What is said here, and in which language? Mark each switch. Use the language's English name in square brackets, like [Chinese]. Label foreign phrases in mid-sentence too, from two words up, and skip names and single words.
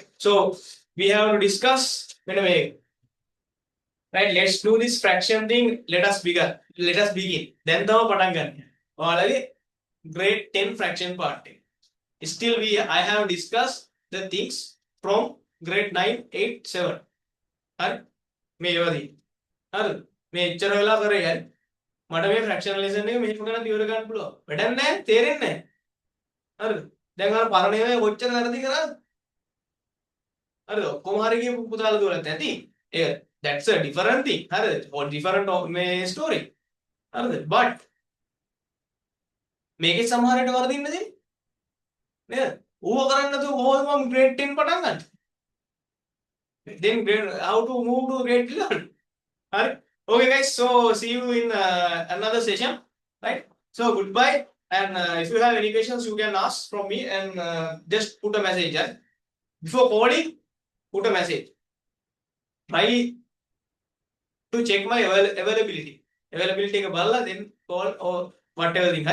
[English] So we have to discuss. Right? Let's do this fraction thing. Let us begin. Then the grade 10 fraction part. Still I have discussed the things from grade 9, 8, 7. [Sinhala] මේවදී හරිද මේ එච්චර වෙලා කරේ හරි මට මේ ෆ්‍රැක්ෂනල් ලෙසන් එක මෙහෙම කරලා ඉවර ගන්න පුළුවන් වැඩක් නැහැ තේරෙන්නේ නැහැ හරිද දැන් අර පරණ ඒවා කොච්චර වැරදි කරාද හරිද ඔක්කොම හරි කියපු පුතාලා දුවලත් ඇති ඒක [English] that's a different thing [Sinhala] හරිද or different මේ story හරිද but මේකේ සමහරට වරදින්න දෙන්නේ නේද ඌව කරන්නේ නැතුව කොහොමද මම grade 10 පටන් ගන්නේ [English] then how to move to grade 11. [Sinhala] Right? [English] Okay guys, so see you in another session, right? So goodbye, and if you have any questions you can ask from me, and just put a message. Before calling, put a message. Try to check my availability then call or whatever thing.